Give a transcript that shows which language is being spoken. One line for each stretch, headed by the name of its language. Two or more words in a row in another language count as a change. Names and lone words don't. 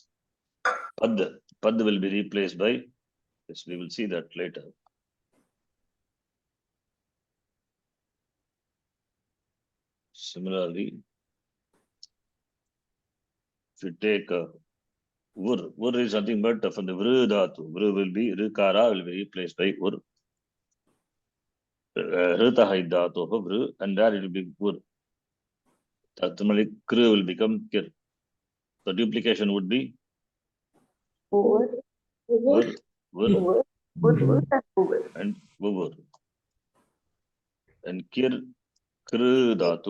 English: Pad will be replaced by this. We will see that later. Similarly, if you take Vur is nothing but from the
Sanskrit: Vru dhatu.
English: Vru will be Rikara will be replaced by Vur.
Sanskrit: Ritaha dhatu of Vru,
English: and there it will be Vur. Ultimately, Kru will become Kir. So duplication would be Over. Vur, vur, Over. Over. Over. and vuvur. And kir,
Sanskrit: kr dhatu,